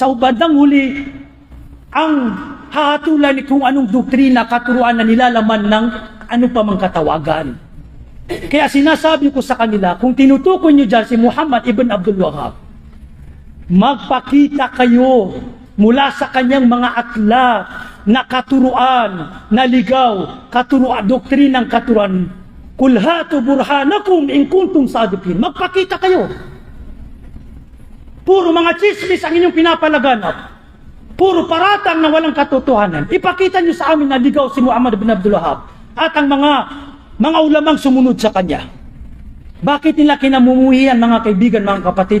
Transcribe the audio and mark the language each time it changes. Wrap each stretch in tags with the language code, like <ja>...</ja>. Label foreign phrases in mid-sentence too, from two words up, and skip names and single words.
<tl>Sa bandang huli, ang hahatulan kung anong doktrina, katuruan na nilalaman ng ano pa mang katawagan. Kaya sinasabi ko sa kanila, kung tinutukoy nyo dyan si Muhammad ibn Abdul Wahhab, magpakita kayo mula sa kanyang mga akhlak na katuruan, na ligaw, katuruan, doktrinang katuruan.</tl> <ar>قل هاتوا برهانكم إن كنتم صادقين.</ar> <tl>Magpakita kayo. Puro mga chismis ang inyong pinapalaganap. Puro paratang na walang katotohanan. Ipakita niyo sa amin na ligaw si Muhammad ibn Abdul Wahhab at ang mga ulamang sumunod sa kanya. Bakit nila kinamumuhian, mga kaibigan, mga kapatid?</tl>